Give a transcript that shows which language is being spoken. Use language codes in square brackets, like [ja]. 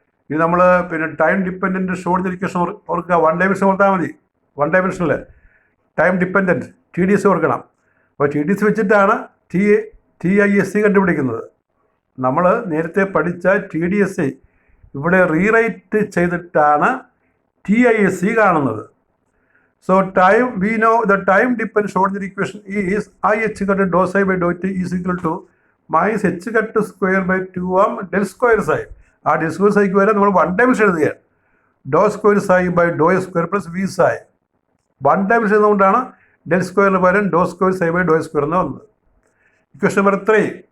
[ml] ഇത് നമ്മൾ പിന്നെ ടൈം ഡിപ്പെൻഡൻറ്റ് ഷോർട്ട് ഇക്വേഷൻ ഓർക്കുക. 1 ഡയമെൻഷൻ ഓർത്താൽ മതി. 1 ഡയമെൻഷനിൽ ടൈം ഡിപ്പെൻഡൻറ്റ് TDS ഓർക്കണം. അപ്പോൾ TDS വെച്ചിട്ടാണ് TISC കണ്ടുപിടിക്കുന്നത്. നമ്മൾ നേരത്തെ പഠിച്ച TDS ഇവിടെ റീറൈറ്റ് ചെയ്തിട്ടാണ് TISC കാണുന്നത്. [en] So we know the time dependent Schrodinger equation is I h cut dou psi by dou t is equal to minus h cut square by 2m del square psi. [ml] ആ del square psi ക്ക് വരെ നമ്മൾ 1 dimension എഴുതുകയാണ്. [en] Do square psi by do square plus V psi. [ml] 1 dimension എന്നുകൊണ്ടാണ് del സ്ക്വയറിന് പകരം ഡോ square psi by Dr square എന്ന് വന്നത്. Equation number 3.